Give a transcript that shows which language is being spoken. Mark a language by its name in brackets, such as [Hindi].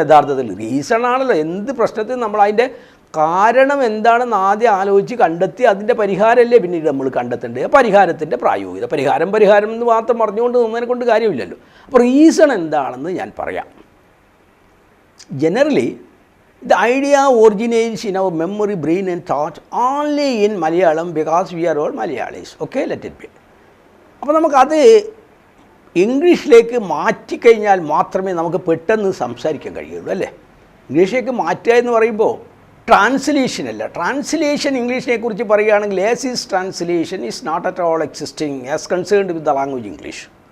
[Malayalam] യഥാർത്ഥത്തിൽ റീസൺ ആണല്ലോ എന്ത് പ്രശ്നത്തിൽ നമ്മൾ അതിൻ്റെ കാരണം എന്താണെന്ന് ആദ്യം ആലോചിച്ച് കണ്ടെത്തി അതിൻ്റെ പരിഹാരമല്ലേ പിന്നീട് നമ്മൾ കണ്ടെത്തേണ്ടത്. പരിഹാരത്തിൻ്റെ പ്രായോഗികത, പരിഹാരം എന്ന് മാത്രം പറഞ്ഞുകൊണ്ട് നിന്നതിനെ കൊണ്ട് കാര്യമില്ലല്ലോ. അപ്പോൾ റീസൺ എന്താണെന്ന് ഞാൻ പറയാം. [English] Generally the idea originates in our memory, brain and thought only in Malayalam because we are all Malayalis. Okay, let it be. [Malayalam] അപ്പോൾ നമുക്കത് ഇംഗ്ലീഷിലേക്ക് മാറ്റിക്കഴിഞ്ഞാൽ മാത്രമേ നമുക്ക് പെട്ടെന്ന് സംസാരിക്കാൻ കഴിയുള്ളൂ, അല്ലേ? ഇംഗ്ലീഷിലേക്ക് മാറ്റുക എന്ന് പറയുമ്പോൾ ട്രാൻസ്ലേഷൻ അല്ല. ട്രാൻസ്ലേഷൻ ഇംഗ്ലീഷിനെ കുറിച്ച് പറയുകയാണെങ്കിൽ [English] As is translation is not at all existing as concerned with the language English.